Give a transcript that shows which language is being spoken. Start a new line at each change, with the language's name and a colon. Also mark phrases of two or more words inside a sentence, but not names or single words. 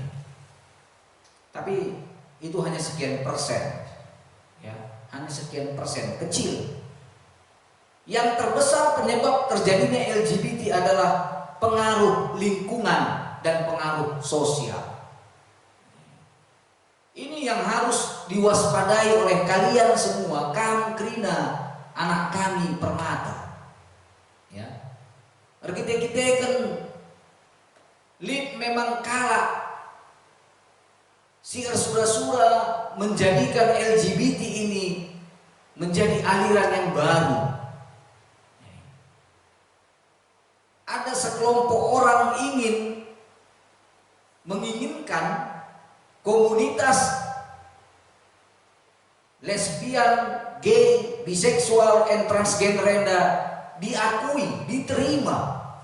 Indonesian: Tapi itu hanya sekian persen, ya, hanya sekian persen kecil. Yang terbesar penyebab terjadinya LGBT adalah pengaruh lingkungan dan pengaruh sosial. Ini yang harus diwaspadai oleh kalian semua, kaum Krina, anak kami permata. Ya, kita kan lip memang kalah. Siar sura-sura menjadikan LGBT ini menjadi aliran yang baru. Ada sekelompok orang menginginkan komunitas lesbian, gay, biseksual,
English: and transgender
Indonesian: diakui, diterima.